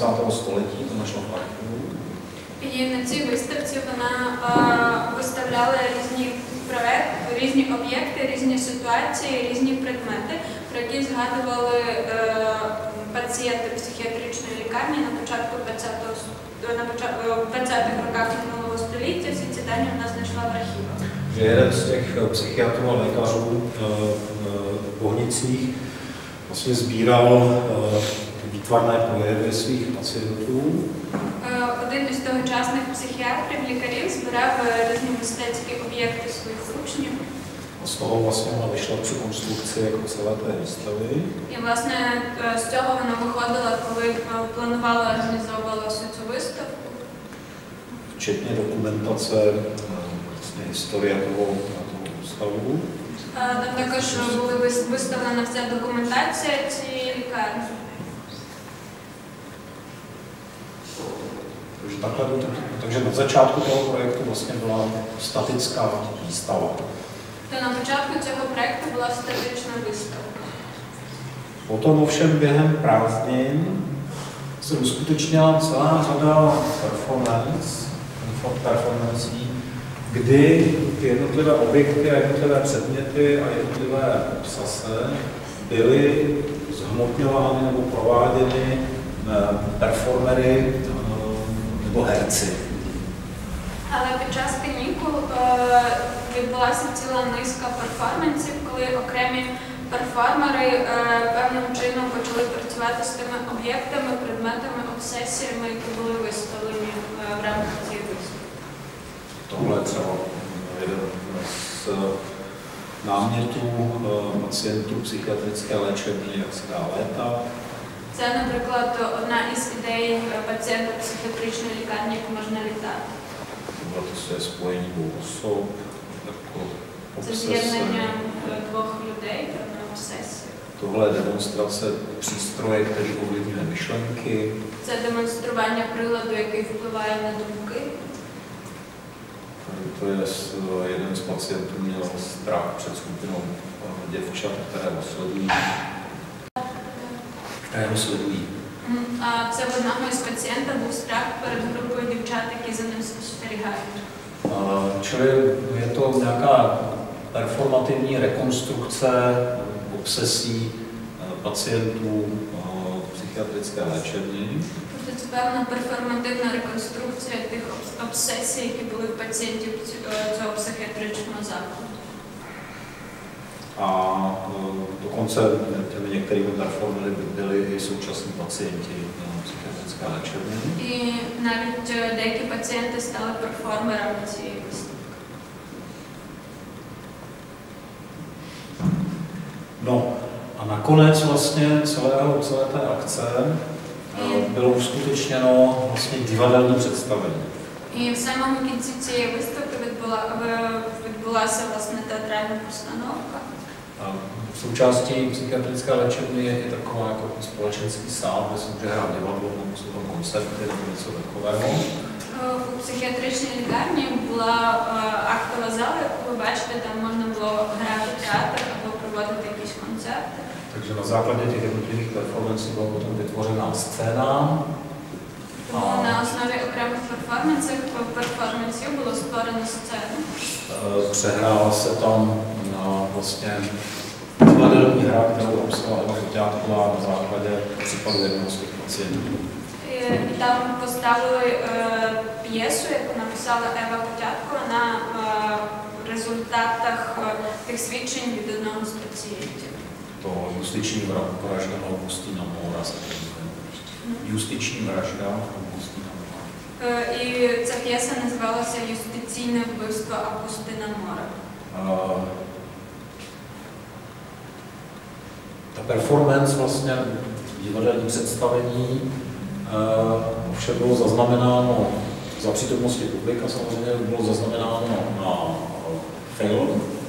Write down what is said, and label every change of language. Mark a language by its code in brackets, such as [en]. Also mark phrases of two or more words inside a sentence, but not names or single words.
[cs] století, to našlo v archivu. [uk] І на цій виставці вона виставляла різні об'єкти, різні ситуації, різні предмети, про які згадували пацієнти психіатричної лікарні на початку 20-х роках минулого століття. Всі ці дані вона знайшла в архівах. [cs] Že jeden z těch psychiatrů a lékařů v Bohnicích vlastně sbíral výtvarné projevy svých pacientů. [uk] Один із тогочасних психіатрів, лікарів, збирав різні мистецькі об'єкти своїх учнів. [cs] A z toho vlastně ona vyšla při konstrukci jako celé té výstavy. [uk] І, власне, з цього вона виходила, коли планувала, організовувала всю цю виставку. [cs] Včetně dokumentace vlastně historie toho ústavu. [uk] Там також була виставлена вся документація цієї лікарні. [cs] Takže na začátku toho projektu vlastně byla statická výstava. [uk] То на початку цього проєкту була статична виставка. [cs] Potom ovšem během prázdnin se uskutečnila celá řada performancí, kdy ty jednotlivé objekty a jednotlivé předměty a jednotlivé obsase byly zhmotňovány nebo prováděny performery nebo herci. [uk] Але під час канікул відбулася ціла низка перформансів, коли окремі перформери певним чином почали працювати з тими об'єктами, предметами, обсесіями, які були виставлені в рамках цієї виставки. [cs] Tohle je třeba jeden z námětů pacientů psychiatrické léčebny, jak se dá léta. [uk] Це, наприклад, одна із ідей пацієнта психіатричної лікарні, як можна літати. [cs] Tohle je spojení dvou osob, jako [uk] Це [cs] obsese. [uk] з'єднання двох людей, певна обсесія. [cs] Tohle je demonstrace přístroje, který ovlivňuje myšlenky. [uk] Це демонстрування приладу, який впливає на думки. [cs] To je jeden z pacientů měl strach před skupinou děvčat, které ho sledují. [uk] А це в одного із пацієнта був страх перед групою дівчат, які за ним спостерігають. [cs] Čili je to nějaká performativní rekonstrukce obsesí pacientů psychiatrické léčebny. [uk] Тобто це певна перформативна реконструкція тих обсесій, які були в пацієнтів цього психіатричного закладу. [cs] A dokonce těmi některými performery byli i současní pacienti psychiatrické léčebny. [uk] І навіть деякі пацієнти стали перформерами цієї виставки. [cs] No a nakonec vlastně celé té akce bylo uskutečněno vlastně divadelní představení. [uk] І в самому кінці цієї виставки відбулася власне театральна постановка. [cs] Součástí psychiatrické léčebny je i taková jako společenský sál, kde se může hrát divadlo, nebo jsou tam koncerty nebo něco takového. [uk] У психіатричній лікарні була актова зала, яку ви бачите, там можна було грати театр або проводити якісь концерти. [cs] Takže na základě těch jednotlivých performancí byla potom vytvořená scéna. [uk] Тому на основі окремих перформансів було створено сцену. [cs] Přehrála se tam vlastně divadelní hra, kterou napsala Eva Koťátková na základě případu jednoho z těch pacientů. [uk] І там поставили п'єсу, яку написала Ева Котяткова на результатах тих свідчень від одного з пацієнтів. [cs] To justiční vražda Augustina Mora. Justiční vražda Augustina Mora. [uk] І ця п'єса називалася «Юстиційне вбивство Августина Мора». [cs] Ta performance, vlastně divadelní představení, vše bylo zaznamenáno za přítomnosti publika, samozřejmě bylo zaznamenáno na film.